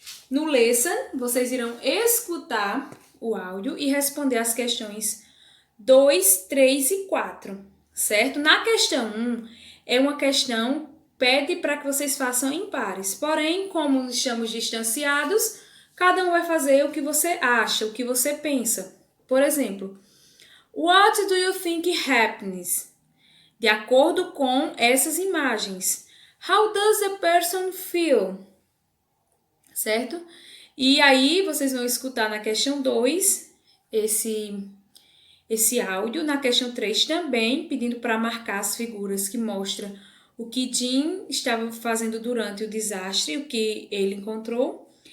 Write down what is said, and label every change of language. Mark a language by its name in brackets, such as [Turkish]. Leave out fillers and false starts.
[Portuguese] No lesson, vocês irão escutar o áudio e responder as questões 2, 3 e 4, certo? Na questão 1, é uma questão pede para que vocês façam em pares. Porém, como estamos distanciados, cada um vai fazer o que você acha, o que você pensa. [English] Por exemplo, What do you think happens? [Portuguese] De acordo com essas imagens. [English] How does the person feel? [Portuguese] Certo? E aí, vocês vão escutar na questão 2 esse áudio. Na questão 3 também, pedindo para marcar as figuras que mostram o que Jim estava fazendo durante o desastre, o que ele encontrou.